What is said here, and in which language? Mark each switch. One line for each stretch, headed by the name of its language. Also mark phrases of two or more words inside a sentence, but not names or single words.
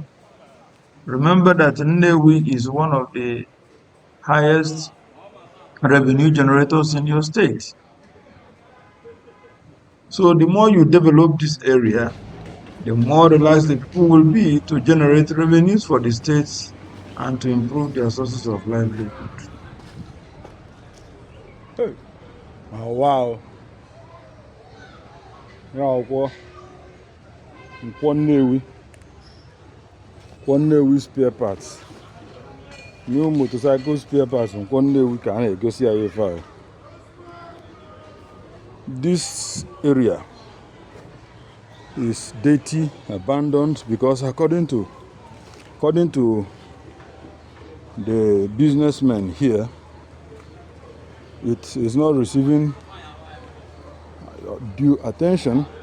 English: Remember that Nnewi is one of the highest revenue generators in your state. So the more you develop this area, the more relaxed the people will be to generate revenues for the states and to improve their sources of livelihood. Hey. Oh, wow.
Igbo: Ya nkwọ Nnewi Spare Parts.
English: New motorcycle spare parts
Igbo: nkwọ Nnewi ka a na-egosi ya ife ahụ.
English: This area is dirty, abandoned, because according to the businessmen here, it is not receiving due attention.